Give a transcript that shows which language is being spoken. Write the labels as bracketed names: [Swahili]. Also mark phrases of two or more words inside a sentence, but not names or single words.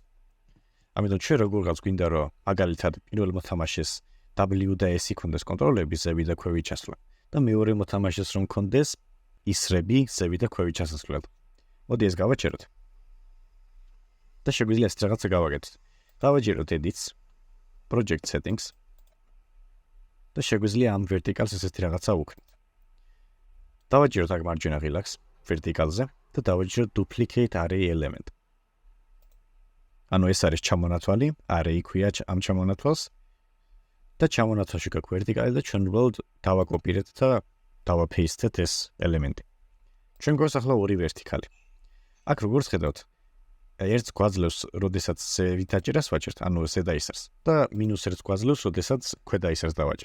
[Georgian] ამიტომ ჩვენ როგორღაც გვინდა რომ მაგალითად პირველ მოთამაშეს W და S იქონდეს კონტროლები ზევით და ქვევით ჩასვლა და მეორე მოთამაშეს რომ ქონდეს ისრები ზევით და ქვევით ჩასასვლელად. მოდი ეს გავაჩეროთ. და შეგვიძლია ეს რაღაცა გავაკეთოთ. დავაჯეროთ edits, [English] project settings [Georgian] და შეგვიძლია ამ verticals ესეთი რაღაცა ვუქმნით. დავაჯეროთ აქ მარჯვენა ღილაკს verticalზე და დავაჯეროთ [English] duplicate array element. [Georgian] ანუ ეს არის ჩამონათვალი, array ქვია ამ ჩამონათვალს და ჩამონათვალში გაქვს verticali და ჩვენ უბრალოდ დავაკოპირეთ და დავაფეისტეთ ეს ელემენტი. ჩვენ გვაქვს ახლა ორი verticali. აქ როგორც ხედავთ, ერთს გვაძლევს, როდესაც ზევით აჭერას ვაჭერთ, ანუ ზედა ისარს და -1-ს გვაძლევს, როდესაც ქვედა ისარს დავაჭერთ.